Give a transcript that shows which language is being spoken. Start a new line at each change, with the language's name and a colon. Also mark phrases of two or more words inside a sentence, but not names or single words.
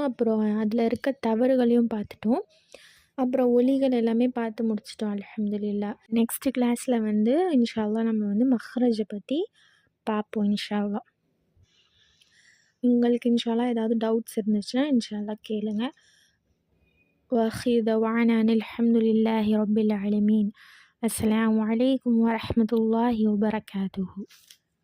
Tamil: அப்புறம் அதில் இருக்க தவறுகளையும் பார்த்துட்டோம். அப்புறம் ஒலிகள் எல்லாமே பார்த்து முடிச்சிட்டோம் அல்ஹம்துலில்லாஹ்.
English: next class
Tamil: வந்து
Arabic: إن شاء الله
Tamil: நம்ம வந்து மஹ்ரஜை பற்றி பார்ப்போம்
Arabic: إن شاء الله.
Tamil: உங்களுக்கு
Arabic: إن شاء الله
Tamil: ஏதாவது டவுட்ஸ் இருந்துச்சுன்னா
Arabic: إن شاء الله
Tamil: கேளுங்க.
Arabic: وآخر دعوانا أن الحمد لله رب العالمين. السلام عليكم ورحمة الله وبركاته.